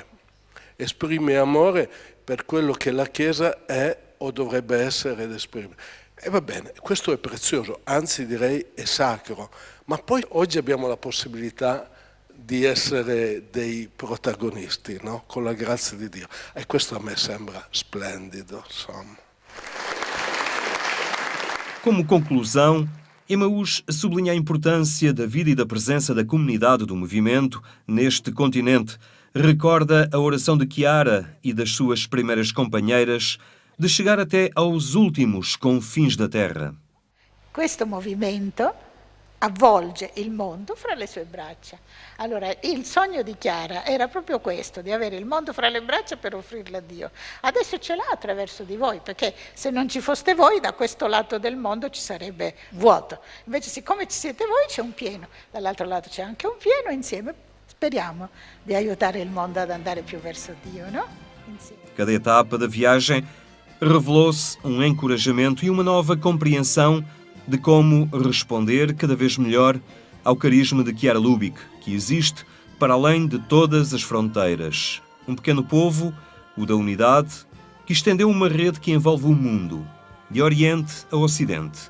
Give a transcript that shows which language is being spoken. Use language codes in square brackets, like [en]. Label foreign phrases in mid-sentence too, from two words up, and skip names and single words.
[it] Esprime amore per quello che la Chiesa è o dovrebbe essere ed esprimere. E va bene, questo è prezioso, anzi direi è sacro. Ma poi oggi abbiamo la possibilità di essere dei protagonisti, no? Con la grazia di Dio. E questo a me sembra splendido, insomma. [pt] Como conclusão, Emmaus sublinha a importância da vida e da presença da comunidade do movimento neste continente. Recorda a oração de Chiara e das suas primeiras companheiras de chegar até aos últimos confins da terra. [it] Questo movimento avvolge il mondo fra le sue braccia. Allora, il sogno di Chiara era proprio questo, di avere il mondo fra le braccia per offrirlo a Dio. Adesso ce l'ha attraverso di voi, perché se non ci foste voi, da questo lato del mondo ci sarebbe vuoto. Invece, siccome ci siete voi, c'è un pieno. Dall'altro lato c'è anche un pieno, insieme speriamo di aiutare il mondo ad andare più verso Dio, no? Insieme. [pt] Cada etapa da viagem revelou-se um encorajamento e uma nova compreensão de como responder cada vez melhor ao carisma de Chiara Lubich, que existe para além de todas as fronteiras. Um pequeno povo, o da unidade, que estendeu uma rede que envolve o mundo, de Oriente a Ocidente.